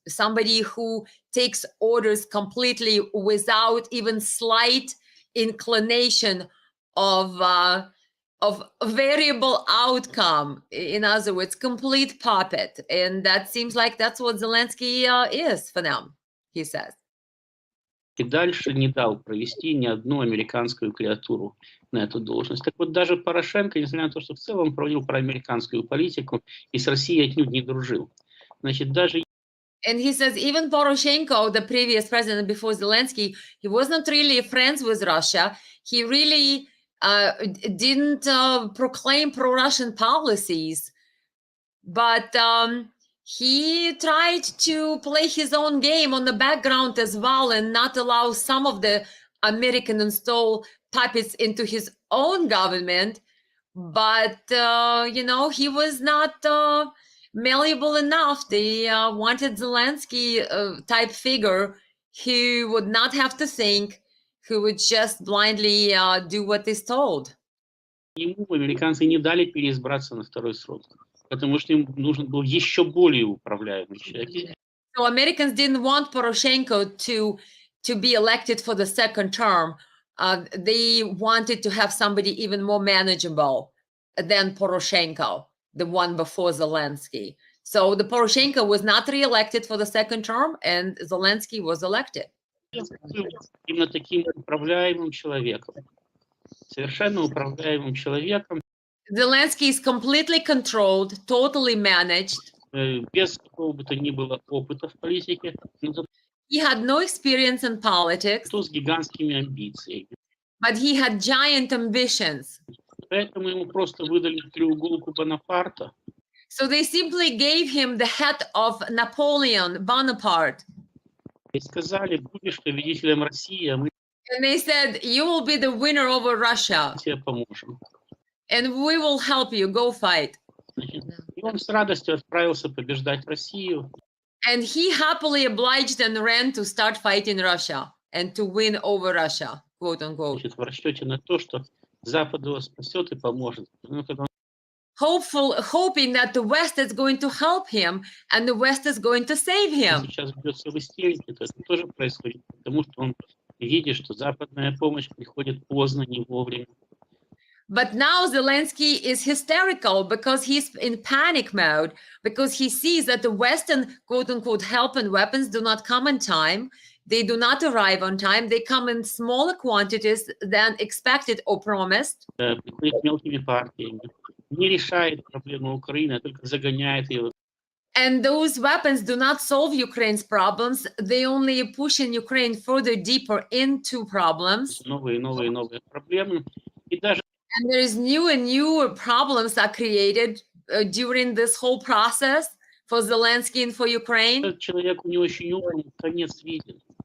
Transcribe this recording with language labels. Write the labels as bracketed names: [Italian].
[English] Somebody who takes orders completely without even slight inclination of variable outcome. In other words, complete puppet. And that seems like that's what Zelensky is for them, he says. [Russian] И дальше не дал провести ни одну американскую креатуру на эту должность. Так вот, даже Порошенко, несмотря на то, что в целом проводил проамериканскую политику и с Россией отнюдь не дружил. Значит, даже... [English] And he says even Poroshenko, the previous president before Zelensky, he wasn't really friends with Russia. He really didn't proclaim pro-Russian policies, but he tried to play his own game on the background as well and not allow some of the American installed puppets into his own government. But, you know, he was not malleable enough. They wanted Zelensky type figure who would not have to think, who would just blindly do what is told. [Russian] Ему американцы не дали переизбраться на второй срок, потому что им нужен был еще более управляемый человек. [English] So Americans didn't want Poroshenko to be elected for the second term. They wanted to have somebody even more manageable than Poroshenko, the one before Zelensky. So the Poroshenko was not re-elected for the second term, and Zelensky was elected. [Russian] Именно таким управляемым человеком, совершенно управляемым человеком. [English] Zelensky is completely controlled, totally managed. [Russian] Без какого бы то ни было опыта в политике. [English] He had no experience in politics. [Russian] С гигантскими амбициями. [English] But he had giant ambitions. [Russian] Поэтому ему просто выдали треуголку Бонапарта. [English] So they simply gave him the head of Napoleon Bonaparte. [Russian] И сказали, будешь победителем России, а мы [English] And they said, you will be the winner over Russia. [Russian] тебе поможем. [English] And we will help you, go fight. [Russian] И он с радостью отправился побеждать Россию. [English] And he happily obliged and ran to start fighting Russia and to win over Russia, quote unquote. [Russian] В расчете на то, что Запад его спасет и поможет. [English] Hoping that the West is going to help him and the West is going to save him. [Russian] Сейчас бьется в истерике, то это тоже происходит, потому что он видит, что западная помощь приходит поздно, не вовремя. [English] But now Zelensky is hysterical because he's in panic mode, because he sees that the Western quote unquote help and weapons do not come in time. They do not arrive on time. They come in smaller quantities than expected or promised. [Russian] Приходит мелкими партиями. Не решает проблему Украины, а только загоняет ее. [English] And those weapons do not solve Ukraine's problems. They only push in Ukraine further deeper into problems. [Russian] Новые проблемы. И даже [English] And there is new and newer problems are created during this whole process for Zelensky and for Ukraine. [Russian] Человек не очень умный, конец видит.